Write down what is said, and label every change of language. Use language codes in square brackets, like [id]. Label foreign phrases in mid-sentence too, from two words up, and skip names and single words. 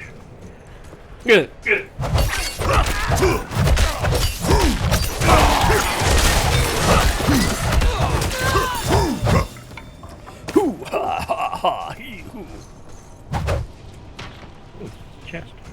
[en] Good. Hoo ha ha ha hee hoo. Ooh, chest.